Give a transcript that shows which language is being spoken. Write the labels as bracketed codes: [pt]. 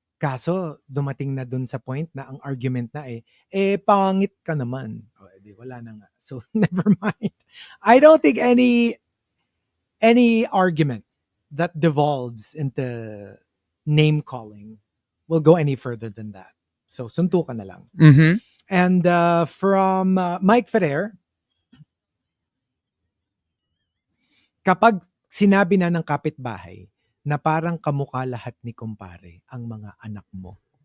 [tl] Kaso dumating na dun sa point na ang argument na pangit ka naman. Di wala na nga. [en] So never mind. I don't think any argument that devolves into name calling will go any further than that. [tl] So suntukan na lang. Mm-hmm. [en] And from [tl] Mike Ferrer, kapag sinabi na ng kapitbahay na parang kamukha lahat ni kumpare ang mga anak mo.